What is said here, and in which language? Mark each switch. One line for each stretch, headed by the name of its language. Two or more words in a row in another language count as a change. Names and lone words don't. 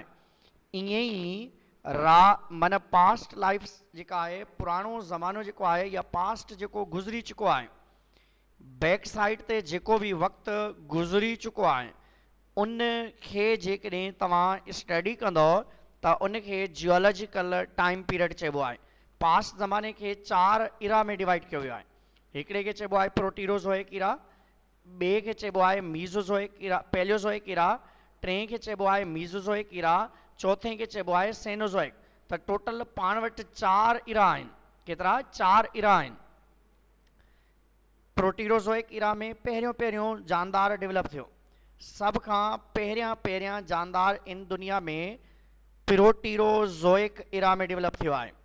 Sindhi: ईअं ई माना
English: past life
Sindhi: जेका आहे, पुराणो ज़मानो जेको आहे या पास्ट जेको गुज़री चुको आहे,
English: back side
Sindhi: ते जेको बि वक़्तु गुज़री चुको आहे उन खे जेकॾहिं तव्हां स्टडी कंदो त उनखे
English: geological time period
Sindhi: चइबो आहे। पास्ट ज़माने खे 4 इरा में डिवाइड कयो वियो आहे। हिकिड़े खे चइबो आहे
English: Proterozoic era,
Sindhi: ॿिए खे चइबो आहे
English: Mesozoic era, Paleozoic era,
Sindhi: टे खे चइबो आहे
English: Mesozoic era,
Sindhi: चौथे खे चइबो आहे सेनोज़ोइक। त टोटल पाण वटि 4 इरा आहिनि। केतिरा? 4 इरा आहिनि।
English: Proterozoic era
Sindhi: में पहिरियों जानदार डेवलप थियो। सभ खां पहिरियां जानदार इन दुनिया में
English: Proterozoic era
Sindhi: में डेवलप थियो आहे।